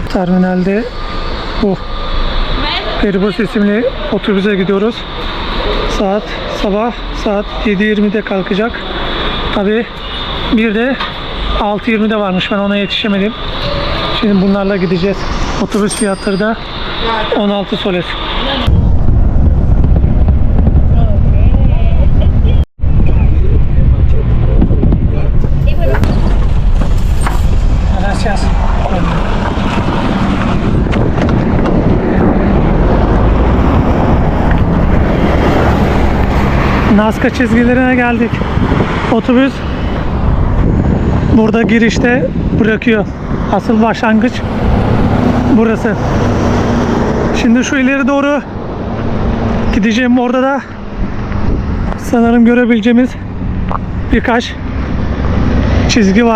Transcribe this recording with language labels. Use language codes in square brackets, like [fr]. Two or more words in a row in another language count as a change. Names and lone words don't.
[tr] Terminalde bu Feribus isimli otobüse gidiyoruz. Sabah saat 7:20'de kalkacak. Tabi bir de 6:20'de varmış. Ben ona yetişemedim. Şimdi bunlarla gideceğiz. Otobüs fiyatları da 16 soles. Gracias. Nazca çizgilerine geldik. Otobüs burada girişte bırakıyor. Asıl başlangıç burası. Şimdi şu ileri doğru gideceğim. Orada da sanırım görebileceğimiz birkaç çizgi var.